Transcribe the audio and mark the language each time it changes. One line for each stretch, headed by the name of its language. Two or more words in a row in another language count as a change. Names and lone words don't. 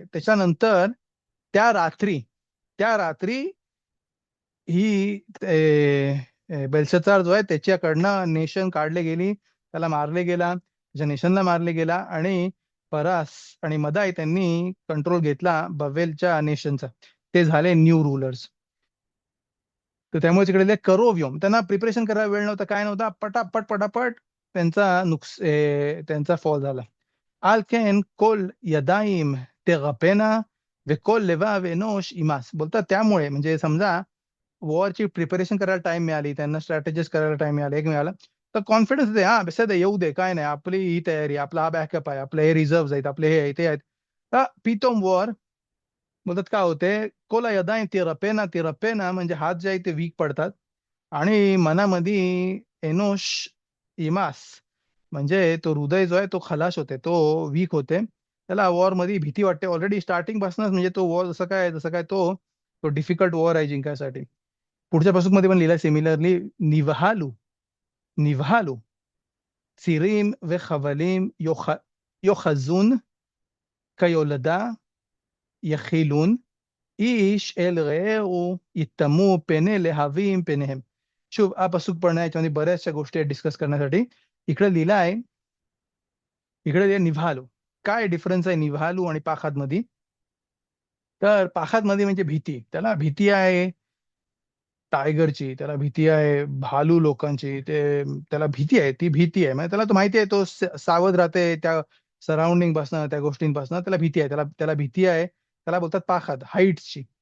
Marathi: त्याच्यानंतर त्या रात्री त्या रात्री ही बेल्शचार जो आहे त्याच्याकडनं नेशन काढले गेली, त्याला मारले गेला, त्याच्या नेशनला मारले गेला, आणि परास आणि मदाई त्यांनी कंट्रोल घेतला बवेलच्या नेशनचा. ते झाले न्यू रूलर्स. तर त्यामुळे तिकडे करोव्योम त्यांना प्रिपरेशन करायला वेळ नव्हता, काय नव्हता, पटापट पटापट त्यांचा फॉल झाला.
Hebrew: על כן כל ידיים תרפנה וכל לבב אנוש יימס.
Marathi: बोलतात त्यामुळे म्हणजे समजा वॉरची प्रिपरेशन करायला टाइम मिळाली, त्यांना स्ट्रॅटेजीज करायला टाइम मिळाला, एक मिळाला, तर कॉन्फिडन्स दे, हा बेस येऊ दे, काय नाही, आपली ही तयारी, आपला हा बॅकअप आहे, आपले हे रिझर्व्ह आहेत, आपले हे आहे, ते आहेत. तर पितोम वॉर बोलतात काय होते,
Hebrew: כל ידים תרפינה.
Marathi: तिरपेना म्हणजे हात जे आहे ते वीक पडतात आणि मनामध्ये
Hebrew: אנוש ימס
Marathi: म्हणजे तो हृदय जो आहे तो खलाश होते, तो वीक होते, त्याला वॉर मध्ये भीती वाटते ऑलरेडी स्टार्टिंग पासूनच. म्हणजे तो वॉर जसं काय तो तो डिफिकल्ट वॉर आहे जिंकायसाठी. पुढच्या पासूक मध्ये पण लिहिलंय सिमिलरली,
Hebrew: ונבהלו ונבהלו צירים וחבלים יאחזון כיולדה יכילון איש אל רעהו יטמאו פני להבים פניהם. שוב הפסוק
Marathi: पढ़ना याच्यामध्ये बऱ्याचशा गोष्टी डिस्कस करण्यासाठी. इकडे लिहिलं आहे, इकडे लिहिलं निव्हालू. काय डिफरन्स आहे निव्हालू आणि पाखात मध्ये? तर पाखात मध्ये म्हणजे भीती, त्याला भीती आहे टायगरची, त्याला भीती आहे भालू लोकांची, त्याला भीती आहे, ती भीती आहे, म्हणजे त्याला तो माहिती आहे, तो सावध राहते त्या सराउंडिंग पासून, त्या गोष्टींपासून त्याला भीती आहे, त्याला त्याला भीती आहे, त्याला बोलतात पाखात, हाईट्सची.